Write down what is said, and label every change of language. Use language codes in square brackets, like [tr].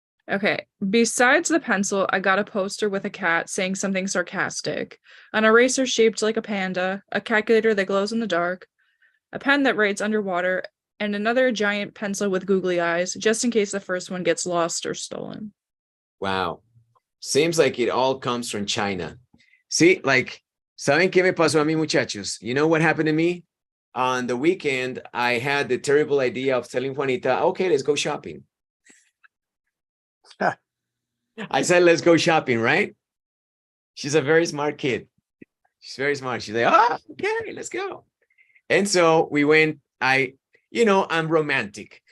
[en] Okay, besides the pencil, I got a poster with a cat saying something sarcastic, an eraser shaped like a panda, a calculator that glows in the dark, a pen that writes underwater, and another giant pencil with googly eyes, just in case the first one gets lost or stolen. Wow. Seems like it all comes from China. See, like, [es] ¿saben qué me pasó a mí, muchachos? [en] You know what happened to me? On the weekend, I had the terrible idea of telling Juanita, okay, let's go shopping. I said, let's go shopping, right? She's a very smart kid. She's very smart. She's like, oh, okay, let's go. And so we went, I'm romantic.